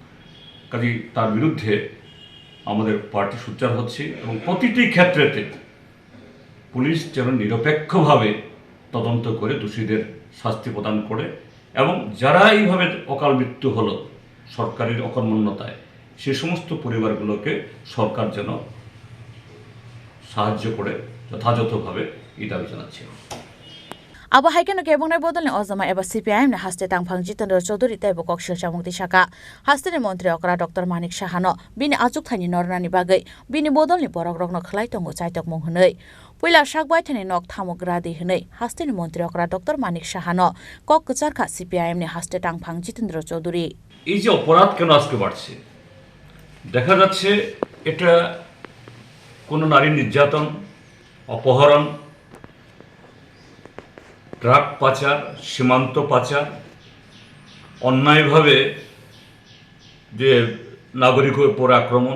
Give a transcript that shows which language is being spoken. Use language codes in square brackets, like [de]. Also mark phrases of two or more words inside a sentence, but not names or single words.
[bn] কাজেই তার বিরুদ্ধে আমাদের পার্টি সোচ্চার হচ্ছে এবং প্রতিটি ক্ষেত্রেতে পুলিশ যেন নিরপেক্ষভাবে তদন্ত করে দোষীদের শাস্তি প্রদান করে, এবং যারা এইভাবে অকাল মৃত্যু হলো সরকারের অকর্মণ্যতায়, সে সমস্ত পরিবারগুলোকে সরকার যেন সাহায্য করে যথাযথভাবে এই দাবি জানাচ্ছে। [trp] Aba haikeno ke bongnai Bodolni ozama eba CPIM ne haste tangphang Jitendra Chowdhury taibo kokshil chamungti shaka haste ni montri okra Dr.Manik Sahano bini Achukthaini Nornani bagai bini Bodolni Bororokno Khorang Chaitokmungo hnoi puila sakbai thani nok thamugradi hnoi haste ni montri okra Dr.Manik Sahano kok kcharkha CPIM ne haste tangphang Jitendra Chowdhury [bn] এই যে অপরাধ কেন আজকে বাড়ছে, দেখা যাচ্ছে এটা কোনো নারী নির্যাতন, অপহরণ, ট্রাক পাচার, সীমান্ত পাচার, অন্যায়ভাবে যে নাগরিকের উপর আক্রমণ।